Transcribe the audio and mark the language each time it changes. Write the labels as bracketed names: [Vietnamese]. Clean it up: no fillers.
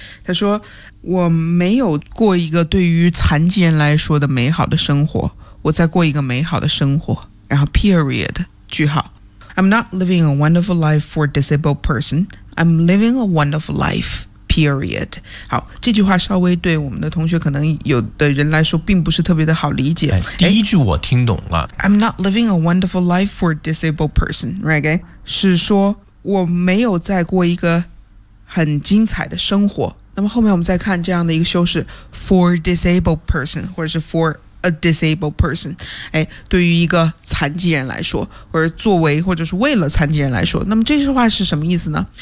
[Chinese] 他说我没有过一个对于残疾人来说的美好的生活，我在过一个美好的生活，然后 period 句号。 [English] I'm not living a wonderful life for a disabled person. I'm living a wonderful life. Period. [Chinese] 好，这句话稍微对我们的同学可能有的人来说并不是特别的好理解。第一句我听懂了。 [English] I'm not living a wonderful life for a disabled person, right? Okay? [Chinese] 是说我没有在过一个很精彩的生活。那么后面我们再看这样的一个修饰 [English] for a disabled person, [Chinese] 或者是 for a disabled person, 对于一个残疾人来说，或者作为或者是为了残疾人来说，那么这句话是什么意思呢？